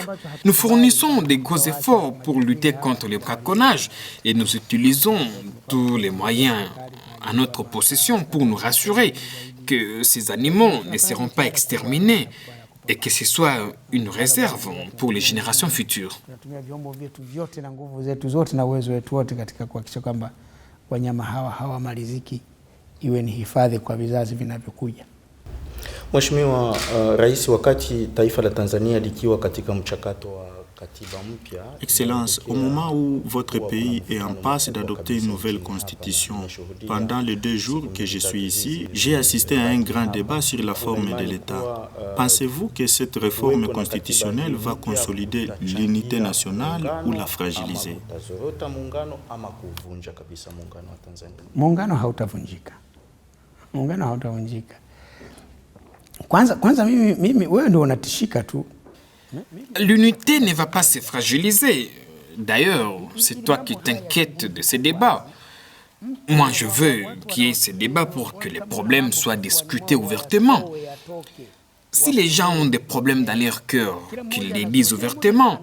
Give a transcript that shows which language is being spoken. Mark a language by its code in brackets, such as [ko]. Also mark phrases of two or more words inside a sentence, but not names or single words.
[fr] Nous fournissons de gros efforts pour lutter contre le braconnage et nous utilisons tous les moyens à notre possession pour nous rassurer que ces animaux ne seront pas exterminés et que ce soit une réserve pour les générations futures. [sw] Wanyama hawamaliziki, iwe ni hifadhi kwa vizazi vinavyokuja. Mheshimiwa Rais, wakati taifa la Tanzania likiwa katika mchakato wa katiba mpya. [fr] Excellence, au moment où votre pays est en passe d'adopter une nouvelle constitution, pendant les 2 jours que je suis ici, j'ai assisté à un grand débat sur la forme de l'État. Pensez-vous que cette réforme constitutionnelle va consolider l'unité nationale ou la fragiliser? [sw] Muungano hautavunjika. Muungano hautavunjika. Kwanza mimi wewe ndio unatishika tu. [fr] L'unité ne va pas se fragiliser. D'ailleurs, c'est toi qui t'inquiètes de ces débats. Moi, je veux qu'il y ait ces débats pour que les problèmes soient discutés ouvertement. Si les gens ont des problèmes dans leur cœur, qu'ils les disent ouvertement.